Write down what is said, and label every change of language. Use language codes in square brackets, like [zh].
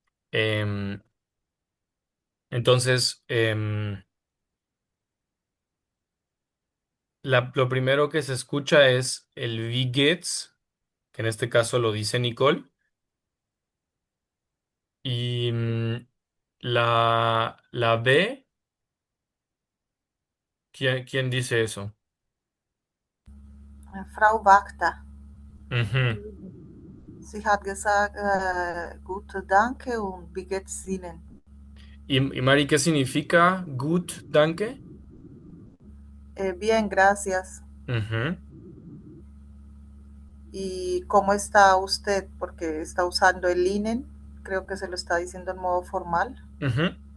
[es] Em, entonces, lo primero que se escucha es el [de] Wie geht's, [es] que en este caso lo dice Nicole, y la B, ¿quién dice eso? [de] Frau Wachter. Ujú. Sie hat gesagt, gute Danke und wie geht's Ihnen? [es] ¿Y Mari, qué significa [de] gut, danke? [es] Bien, gracias. Ujú, ¿Y cómo está usted? Porque está usando el linen. Creo que se lo está diciendo en modo formal. ujú.